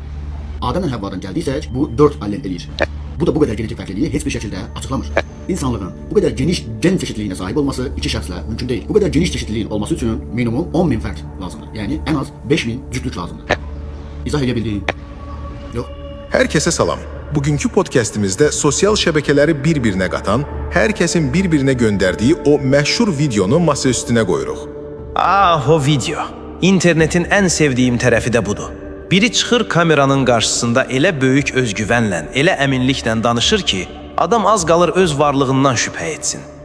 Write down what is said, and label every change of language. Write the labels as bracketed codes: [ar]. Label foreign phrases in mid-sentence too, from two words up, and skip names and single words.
[tr] Adem'le Havva'dan geldiysek bu 4 allel eləyir. Bu da bu kadar genetik farklılığı hiçbir şekilde açıklamır. İnsanlığın bu kadar geniş gen çeşitliliğine sahip olması iki şəxslə mümkün değil. Bu kadar geniş çeşitliliğin olması için minimum 10.000 fərd lazımdır. Yani en az 5.000 cütlük lazımdır. İzah edebildiğin yok. [az] Herkese salam. Bugünkü podcastimizde sosyal şəbəkələri bir-birinə qatan, hər kəsin bir-birinə göndərdiyi o məşhur videonu masa üstünə qoyuruq. O video. İnternetin [tr] en sevdiğim [az] tərəfi də budur. Biri çıxır kameranın qarşısında elə böyük özgüvənlə, elə əminliklə danışır ki, adam az qalır öz varlığından şübhə etsin.